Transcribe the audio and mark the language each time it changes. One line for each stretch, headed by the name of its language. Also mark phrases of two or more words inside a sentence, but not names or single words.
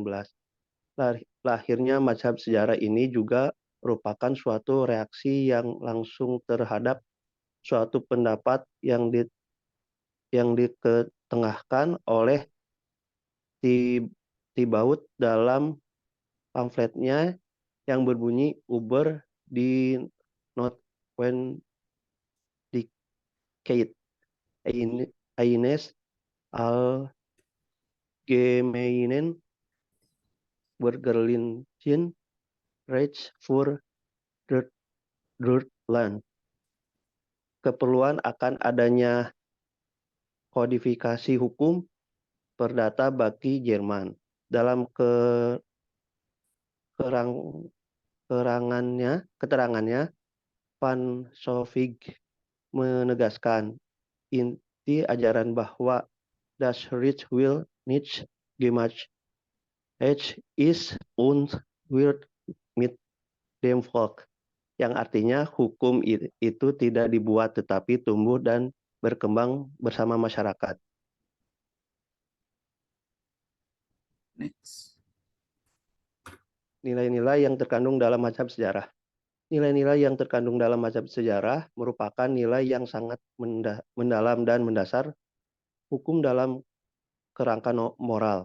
Indonesian: Lahirnya mazhab sejarah ini juga merupakan suatu reaksi yang langsung terhadap suatu pendapat yang diketengahkan oleh Thibaut dalam pamfletnya yang berbunyi Über die Notwendigkeit eines allgemeinen bürgerlichen Rechts für Deutschland. Keperluan akan adanya kodifikasi hukum perdata bagi Jerman. Dalam keterangannya, Van Sovig menegaskan inti ajaran bahwa
German: das Recht will nicht gemacht ist und wird mit dem Volk,
Indonesian: yang artinya hukum itu tidak dibuat tetapi tumbuh dan berkembang bersama masyarakat. Next. Nilai-nilai yang terkandung dalam mazhab sejarah. Nilai-nilai yang terkandung dalam mazhab sejarah merupakan nilai yang sangat mendalam dan mendasar hukum dalam kerangka moral.